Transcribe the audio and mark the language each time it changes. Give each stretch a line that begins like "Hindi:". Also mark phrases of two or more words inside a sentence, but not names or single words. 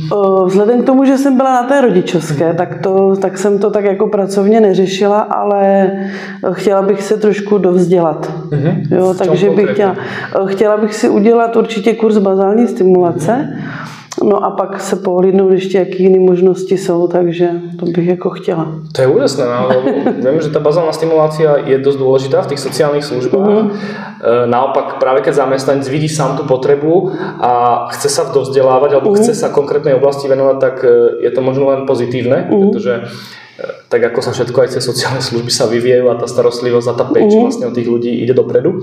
Czech: Vzhledem k tomu, že jsem byla na té rodičovské, tak jsem to tak jako pracovně neřešila, ale chtěla bych se trošku dovzdělat. Jo, takže bych chtěla bych si udělat určitě kurz bazální stimulace. No a pak se pohlídnout ještě, jaký jiné možnosti jsou, takže to bych jako chtěla.
Slovak: To je úžasné, lebo viem, že tá bazálna stimulácia je dosť dôležitá v tých sociálnych službách. Naopak, práve keď zamestnanec vidí sám tú potrebu a chce sa dovzdelávať alebo chce sa konkrétnej oblasti venovať, tak je to možno len pozitívne, pretože tak ako sa všetko aj cez sociálne služby sa vyvíjajú a tá starostlivosť a tá péč vlastne od tých ľudí ide dopredu.